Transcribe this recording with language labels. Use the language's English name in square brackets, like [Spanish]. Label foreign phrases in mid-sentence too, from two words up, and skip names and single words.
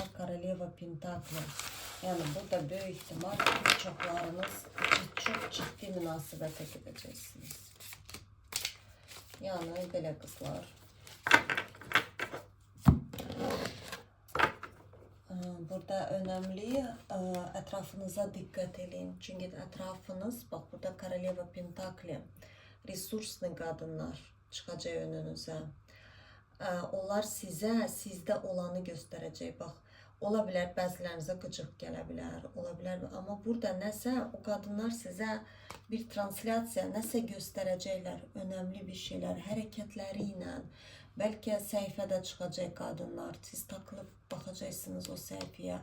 [Azerbaijani] Koroleva Pentakli. Yəni burada böyük ihtimal çoxlarınız çox ciddi münasibətə gedəcəksiniz. Yəni belə qızlar. [Turkish] Burada önemli etrafınıza dikkat edin. Çünkü etrafınız, bak burada Koroleva Pentakli, resurslu kadınlar çıkacak önünüze. [Azerbaijani] Onlar sizə, sizdə olanı göstərəcək. Bax, ola bilər bəzilərinizə qıcıq gələ bilər, ola bilər. Amma burada nəsə, o qadınlar sizə bir translyasiya, nəsə göstərəcəklər, önemli bir şeylər, hərəkətləri ilə. Bəlkə səhifədə çıxacaq qadınlar, siz takılıb baxacaqsınız o səhifəyə.